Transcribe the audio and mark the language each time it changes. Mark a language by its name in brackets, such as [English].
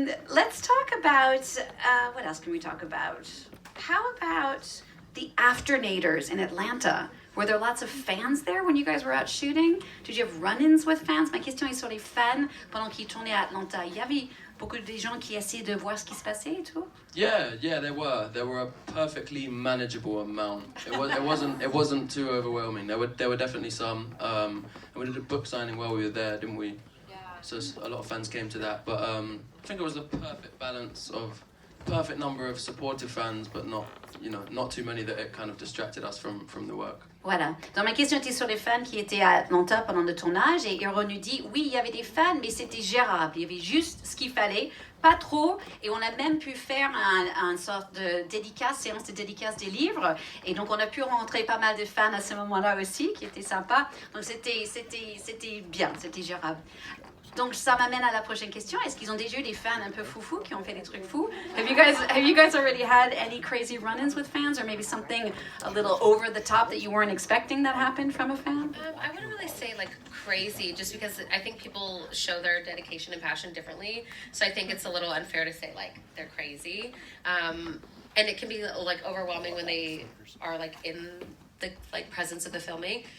[English] Let's talk about, what else can we talk about? How about the afternators in Atlanta? Were there lots of fans there when you guys were out shooting? Did you have run-ins with fans? [French] Ma question est sur les fans pendant qu'ils tournaient à Atlanta. Il y avait beaucoup de gens qui essayaient de voir ce qui se passait et tout? [English] Yeah, there were. There were a perfectly manageable amount. It wasn't too overwhelming. There were definitely some. And we did a book signing while we were there, didn't we? Yeah. So a lot of fans came to that. But I think it was the perfect balance of perfect number of supportive fans, but not too many that it kind of distracted us from the work. [French] Voilà. Donc ma question était sur les fans qui étaient à Atlanta pendant le tournage et Hero nous dit oui, il y avait des fans, mais c'était gérable. Il y avait juste ce qu'il fallait, pas trop. Et on a même pu faire une sorte de séance de dédicace des livres. Et donc on a pu rencontrer pas mal de fans à ce moment-là aussi, qui était sympa. Donc c'était bien, c'était gérable. Donc ça m'amène à la prochaine question. Est-ce qu'ils ont déjà eu des fans un peu foufous qui ont fait des trucs fous? [English] Have you guys already had any crazy run-ins with fans, or maybe something a little over the top that you weren't expecting that happened from a fan? I wouldn't really say like crazy, just because I think people show their dedication and passion differently. So I think it's a little unfair to say like they're crazy, and it can be like overwhelming when they are like in the like presence of the filming.